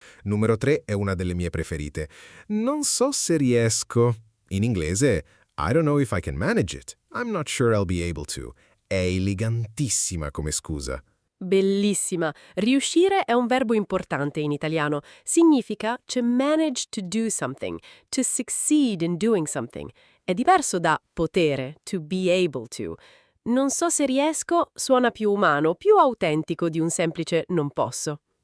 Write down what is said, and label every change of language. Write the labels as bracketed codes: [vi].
[it] Numero 3 è una delle mie preferite. Non so se riesco. In inglese, [en] I don't know if I can manage it. I'm not sure I'll be able to. [it] È elegantissima come scusa. Bellissima. Riuscire è un verbo importante in italiano. Significa [en] to manage to do something, to succeed in doing something. [it] È diverso da potere, [en] to be able to. [it] Non so se riesco suona più umano, più autentico di un semplice non posso.